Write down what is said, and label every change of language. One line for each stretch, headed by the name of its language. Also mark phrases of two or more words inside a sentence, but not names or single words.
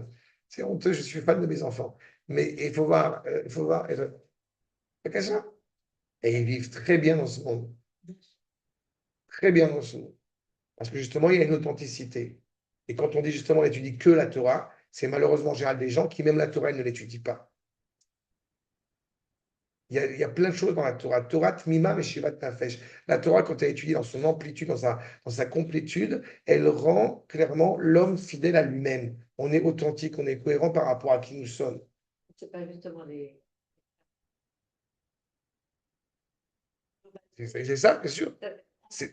French: C'est honteux, je suis fan de mes enfants. Mais il faut voir, et ils vivent très bien dans ce monde. Très bien dans ce monde. Parce que justement, il y a une authenticité. Et quand on dit justement, on n'étudie que la Torah, c'est malheureusement en général des gens qui, même la Torah, ils ne l'étudient pas. Il y a plein de choses dans la Torah.
Hebrew: תורה תמימה משיבת נפש.
French: La Torah, quand elle est étudiée dans son amplitude, dans sa complétude, elle rend clairement l'homme fidèle à lui-même. On est authentique, on est cohérent par rapport à qui nous sommes. C'est pas justement les. C'est ça, bien sûr. C'est